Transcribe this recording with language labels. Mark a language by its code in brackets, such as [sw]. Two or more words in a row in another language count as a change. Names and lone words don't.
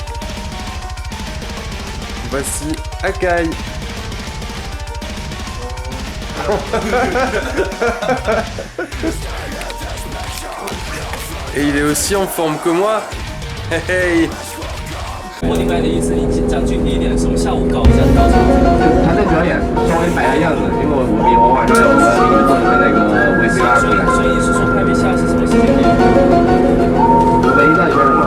[fr] Voici Akai. Et il est aussi en forme que moi. Hey hey. [zh] 我明白你的意思，你讲具体一点，什么下午搞一下到时候。团队表演稍微摆下样子，因为我晚上我要做一个那个VCR 出来。所以是说拍 VCR 是什么时间点？没到底是什么？